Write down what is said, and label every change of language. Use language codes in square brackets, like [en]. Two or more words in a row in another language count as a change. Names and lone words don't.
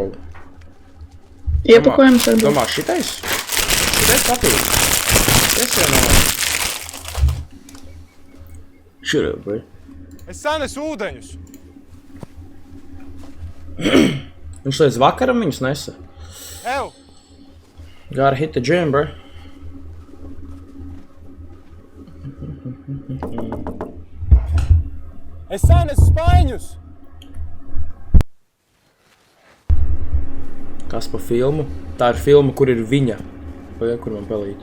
[lv] Iepakojums varbūt. Domā, šitais? Šitais papīrs? Es jau nav. Šurā, bro. Es sanesu ūdeņus. Viņš līdz vakaram viņus nesa. Ew! [en] Gotta hit the gym, bro. [lv] Es sanesu spaiņus! Kas pa filmu? Tā ir filma, kur ir viņa. Vai kur man pelīt?